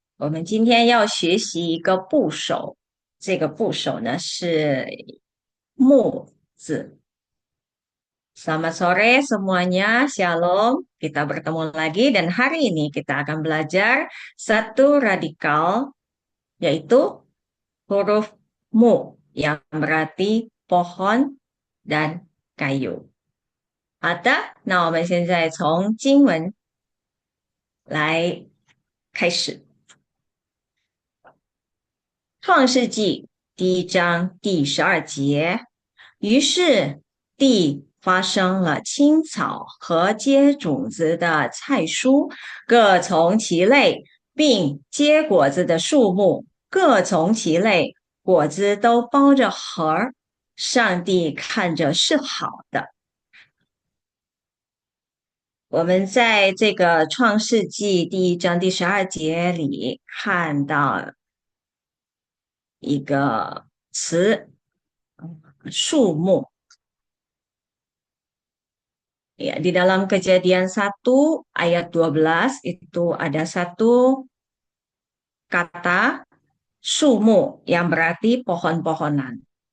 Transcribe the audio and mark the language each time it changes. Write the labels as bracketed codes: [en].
[zh] 我们今天要学习一个部首，这个部首呢是木字。 [id] Selamat sore semuanya, Shalom. Kita bertemu lagi dan hari ini kita akan belajar satu radikal, yaitu huruf mu yang berarti pohon dan kayu. [zh] 好的，那我们现在从经文来开始。创世纪第1章第12节，于是地发生了青草和结种子的菜蔬，各从其类，并结果子的树木各从其类，果子都包着核儿。上帝看着是好的。我们在这个创世纪第1章第12节里看到一个词，树木。 [id] Ya, di dalam Kejadian 1 ayat 12 itu ada satu kata sumu yang berarti pohon-pohonan.